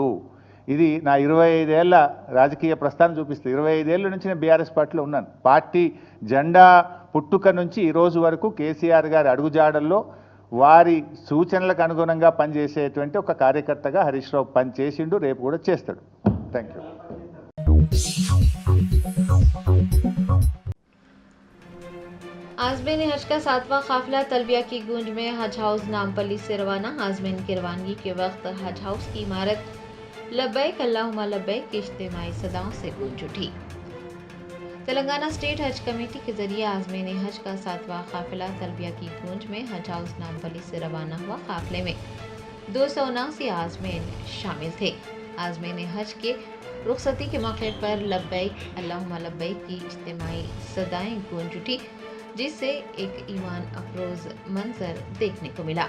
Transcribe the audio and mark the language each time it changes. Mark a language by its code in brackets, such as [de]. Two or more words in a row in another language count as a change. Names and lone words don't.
[te] ఇది నా 25 ఏళ్ల రాజకీయ ప్రస్థానం చూపిస్తుంది. 25 ఏళ్ల నుంచి నేను BRS పార్టీలో ఉన్నాను. పార్టీ జెండా పుట్టుక నుంచి ఈ రోజు వరకు KCR గారి అడుగుజాడల్లో వారి సూచనలకు అనుగుణంగా పనిచేసేటువంటి ఒక కార్యకర్తగా హరీష్ రావు పనిచేసిండు, రేపు కూడా చేస్తాడు. [en] thank you. [ur] عازمین حج کا 7واں قافلہ تلبیہ کی گونج میں حج ہاؤس نامپلی سے روانہ. عازمین کی روانگی کے وقت حج ہاؤس کی عمارت [ar] لبیک اللهم لبیک [ur] کی اجتماعی صداؤں سے گونج اٹھی. تلنگانہ اسٹیٹ حج کمیٹی کے ذریعے عازمین حج کا 7واں قافلہ تلبیہ کی گونج میں حج ہاؤس نامپلی سے روانہ ہوا. قافلے میں 279 عازمین شامل تھے. عازمین حج کے رخصتی کے موقعے پر [ar] لبیک اللهم لبیک [ur] کی اجتماعی صدائیں گونج اٹھی، جس سے ایک ایمان افروز منظر دیکھنے کو ملا.